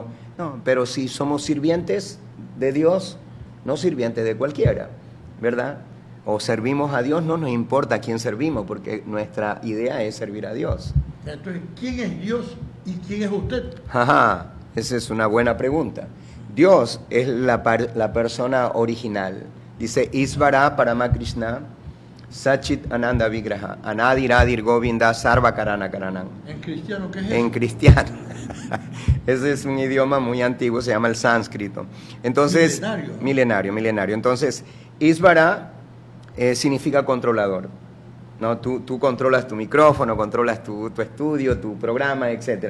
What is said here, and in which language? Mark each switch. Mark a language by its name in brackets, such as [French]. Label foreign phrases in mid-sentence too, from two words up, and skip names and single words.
[Spanish] No, pero si somos sirvientes de Dios, no sirvientes de cualquiera, ¿verdad? O servimos a Dios, no nos importa a quién servimos, porque nuestra idea es servir a Dios. Entonces, ¿quién es Dios y quién es usted? Ajá, esa es una buena pregunta. Dios es la persona original. [Sanskrit] Dice Isvara Parama Krishna Sachit Ananda Vigraha Anadir Adir Govinda Sarva Karana Karanam. [Spanish] ¿En cristiano qué es En eso? cristiano. Ese es un idioma muy antiguo, se llama el sánscrito. Entonces, milenario. Entonces, Isvara significa controlador, ¿no? Tú controlas tu micrófono, controlas tu estudio, tu programa, etc.